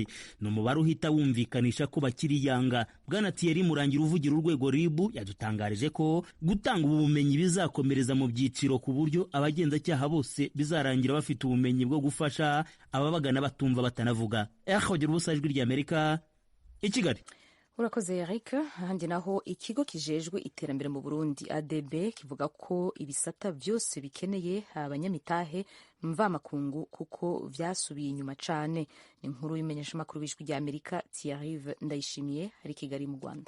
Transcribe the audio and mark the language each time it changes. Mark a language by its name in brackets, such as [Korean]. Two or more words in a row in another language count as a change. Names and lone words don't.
[Kinyarwanda] Ni umubare uhita wumvikanisha ko bakiri yanga. Bwana Thierry Murangira uvugira urwego RIB yadutangarije ko gutanga ubu bumenyi bizakomereza mu byiciro ku buryo abagenzacyaha bose bizarangira bafite ubumenyi bwo gufasha ababagana batumva batanavuga. Hogira ubusa ijwi ry'Amerika i Kigali. Urakoze Eric. [Rundi] Ahandi naho ikigo kijejwe iterambere mu Burundi ADB kivuga ko ibisata byose bikeneye abanyamitahe mvamakungu kuko vyasubiye inyuma cane. Ni inkuru y'imenyesha makuru b'ijwi ry'Amerika Thierry Ndayishimiye ari Kigali mu Rwanda.